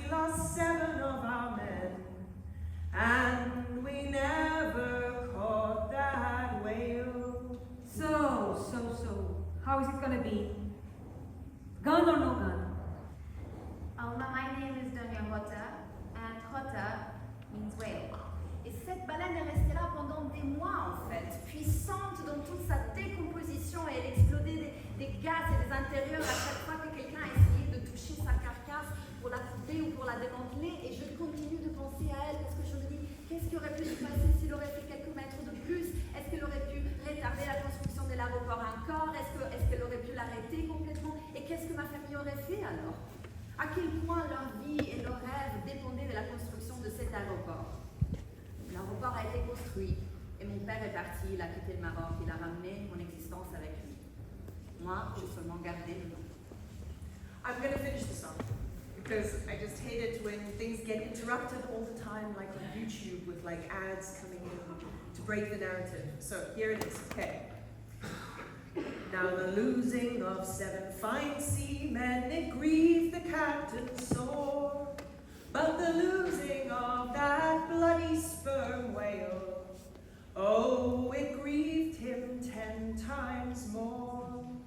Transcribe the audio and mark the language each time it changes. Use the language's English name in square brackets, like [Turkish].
[English] We lost 7 of our men, and we never caught that whale. So, how is it gonna be? Gun or no gun? Alma, my name is Donnette, and Hota means whale. [French] Et cette baleine est restée là pendant des mois en fait, puissante dans toute sa décomposition, et elle explodait des gaz et des intérieurs à chaque fois que quelqu'un a essayé de toucher sa carcasse pour la couper ou pour la démanteler. Et je continue de penser à elle parce que je me dis, qu'est-ce qui aurait pu se passer s'il aurait fait quelques mètres de plus? Est-ce qu'elle aurait pu retarder la construction de l'aéroport encore? Est-ce qu'elle aurait pu l'arrêter complètement? Et qu'est-ce que ma famille aurait fait alors? À quel point leur vie et leur rêve dépendaient de la construction de cet aéroport? L'aéroport a été construit et mon père est parti, il a quitté le Maroc, il a ramené mon existence avec lui. Moi, j'ai seulement gardé le nom. [English] I'm gonna finish the song because I just hate it when things get interrupted all the time, like on YouTube with like ads coming in to break the narrative. So here it is, okay. Now the losing of 7 fine seamen, it grieved the captain sore, but the losing of that bloody sperm whale, oh, it grieved him 10 times more.